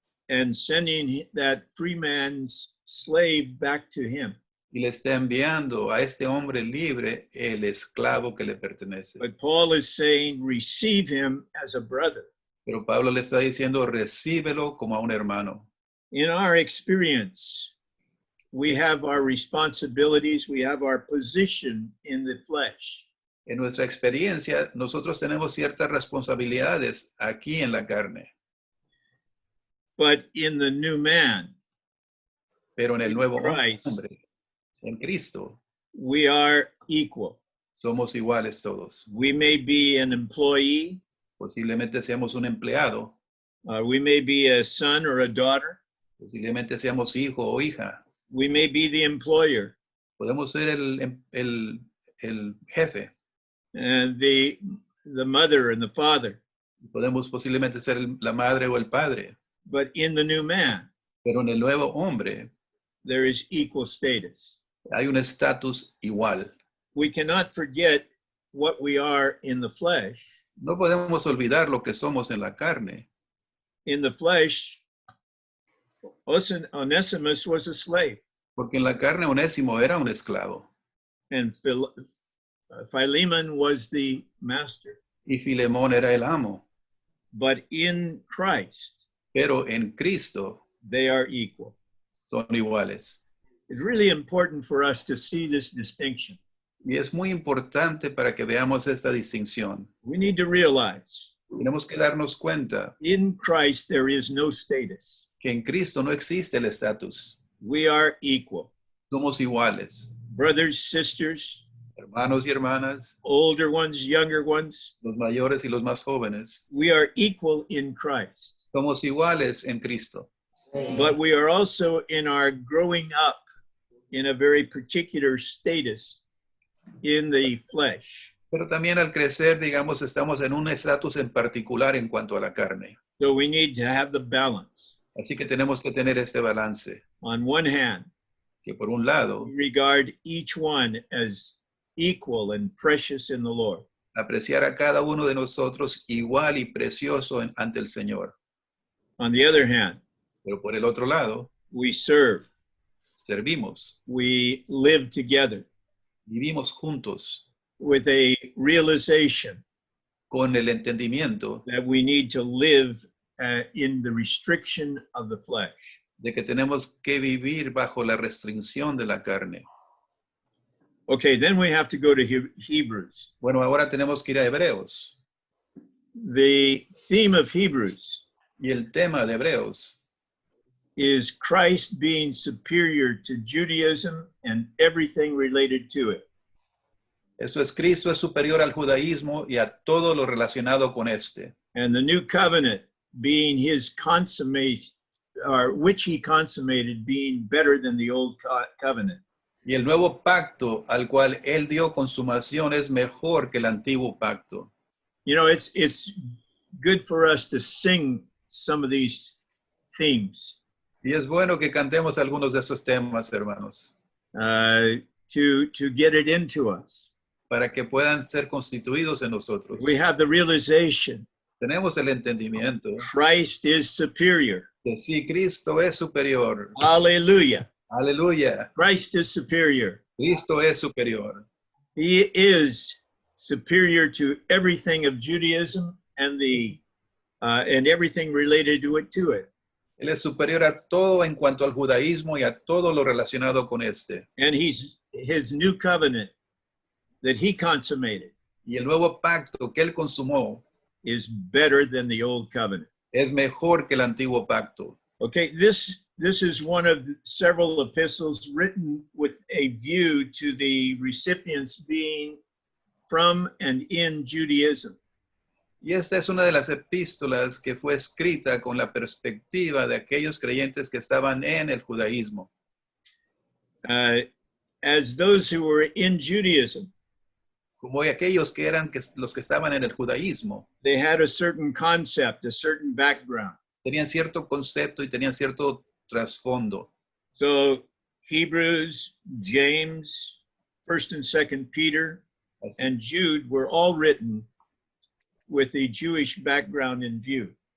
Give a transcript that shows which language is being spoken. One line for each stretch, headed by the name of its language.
English: and sending that free man's slave back to him.
Spanish: y le está enviando a este hombre libre el esclavo que le pertenece.
English: But Paul is saying, receive him as a brother.
Spanish: Pero Pablo le está diciendo, recíbelo como a un hermano.
English: In our experience, we have our responsibilities, we have our position in the flesh.
Spanish: En nuestra experiencia, nosotros tenemos ciertas responsabilidades aquí en la carne,
English: But in the new man,
Spanish: pero en el nuevo
English: Christ,
Spanish: hombre, en Cristo,
English: we are equal.
Spanish: somos iguales todos.
English: We may be an employee,
Spanish: Posiblemente seamos un empleado,
English: we may be a son or a daughter,
Spanish: posiblemente seamos hijo o hija,
English: we may be the employer,
Spanish: podemos ser el jefe,
English: and the mother and the father.
Spanish: podemos posiblemente ser la madre o el padre,
English: But in the new man,
Spanish: pero en el nuevo hombre
English: there is equal status.
Spanish: hay un estatus igual.
English: We cannot forget what we are in the flesh.
Spanish: No podemos olvidar lo que somos en la carne.
English: In the flesh, Onesimus was a slave,
Spanish: Porque en la carne Onésimo era un esclavo
English: and Philemon was the master.
Spanish: y Filemón era el amo.
English: But in Christ,
Spanish: Pero en Cristo
English: they are equal.
Spanish: son iguales.
English: It's really important for us to see this distinction.
Spanish: Y es muy importante para que veamos esta distinción.
English: We need to realize
Spanish: Tenemos que darnos cuenta
English: in Christ there is no status.
Spanish: que en Cristo no existe el estatus.
English: We are equal.
Spanish: Somos iguales.
English: Brothers, sisters,
Spanish: Hermanos y hermanas,
English: older ones, younger ones,
Spanish: los mayores y los más jóvenes.
English: we are equal in Christ.
Spanish: Somos iguales en Cristo.
English: But we are also in our growing up in a very particular status in the flesh.
Spanish: Pero también al crecer, digamos, estamos en un estatus en particular en cuanto a la carne.
English: So we need to have the balance.
Spanish: Así que tenemos que tener este balance,
English: On one hand,
Spanish: que por un lado,
English: we regard each one as equal and precious in the Lord.
Spanish: apreciar a cada uno de nosotros igual y precioso ante el Señor.
English: On the other hand,
Spanish: Pero por el otro lado,
English: we serve,
Spanish: servimos,
English: we live together
Spanish: vivimos juntos
English: with a realization
Spanish: con el entendimiento
English: that we need to live in the restriction of the flesh.
Spanish: de que tenemos que vivir bajo la restricción de la carne.
English: Okay, then we have to go to Hebrews.
Spanish: Bueno, ahora tenemos que ir a Hebreos.
English: The theme of Hebrews
Spanish: Y el tema de Hebreos
English: is Christ being superior to Judaism and everything related to it.
Spanish: Esto es, Cristo es superior al judaísmo y a todo lo relacionado con este.
English: And the new covenant being his consummate, or which he consummated, being better than the old covenant.
Spanish: Y el nuevo pacto al cual él dio consumación es mejor que el antiguo pacto.
English: You know, it's good for us to sing some of these themes
Spanish: Y es bueno que cantemos algunos de esos temas, hermanos,
English: to get it into us.
Spanish: para que puedan ser constituidos en nosotros.
English: We have the realization
Spanish: Tenemos el entendimiento
English: Christ is superior.
Spanish: que sí, Cristo es superior.
English: Hallelujah.
Spanish: Aleluya.
English: Christ is superior.
Spanish: Cristo es superior.
English: He is superior to everything of Judaism and and everything related to it.
Spanish: Él es superior a todo en cuanto al judaísmo y a todo lo relacionado con este.
English: And his new covenant that he consummated
Spanish: Y el nuevo pacto que él consumó
English: is better than the old covenant.
Spanish: es mejor que el antiguo pacto.
English: Okay, this is one of several epistles written with a view to the recipients being from and in Judaism.
Spanish: Y esta es una de las epístolas que fue escrita con la perspectiva de aquellos creyentes que estaban en el judaísmo.
English: As those who were in Judaism,
Spanish: Como aquellos que eran los que estaban en el judaísmo,
English: they had a certain concept, a certain background.
Spanish: tenían cierto concepto y tenían cierto trasfondo.
English: So Hebrews, James, 1st and 2nd Peter,
Spanish: Así,
English: and Jude were all written with a Jewish background in view.